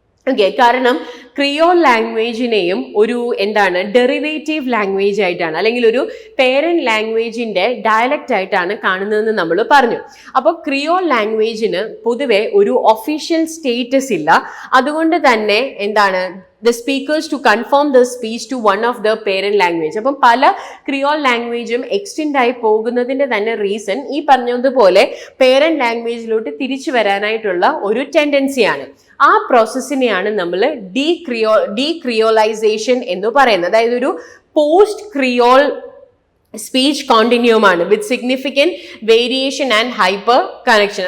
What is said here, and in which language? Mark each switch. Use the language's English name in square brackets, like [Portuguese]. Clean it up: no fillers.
[Malayalam] Okay, കാരണം Creole ലാംഗ്വേജിനെയും ഒരു derivative language ആയിട്ടാണ് അല്ലെങ്കിൽ ഒരു പേരന്റ് ലാംഗ്വേജിന്റെ ഡയലക്റ്റ് ആയിട്ടാണ് കാണുന്നതെന്ന് നമ്മൾ പറഞ്ഞു. അപ്പോൾ ക്രിയോൾ ലാംഗ്വേജിന് പൊതുവെ ഒരു ഒഫീഷ്യൽ സ്റ്റേറ്റസ് ഇല്ല. അതുകൊണ്ട് തന്നെ [English] the speakers to conform the speech to one of the parent language. [Malayalam] അപ്പം പല ക്രിയോൾ ലാംഗ്വേജും എക്സ്റ്റെൻഡ് ആയി പോകുന്നതിന്റെ തന്നെ റീസൺ ഈ പറഞ്ഞതുപോലെ പേരന്റ് ലാംഗ്വേജിലോട്ട് തിരിച്ചു വരാനായിട്ടുള്ള ഒരു ടെൻഡൻസിയാണ്. ആ പ്രോസസ്സിനെയാണ് നമ്മൾ ഡീക്രിയോളൈസേഷൻ എന്ന് പറയുന്നത്. അതായത് ഒരു പോസ്റ്റ് ക്രിയോൾ സ്പീച്ച് കോണ്ടിന്യൂം ആണ് വിത്ത് significant variation and hyper connection.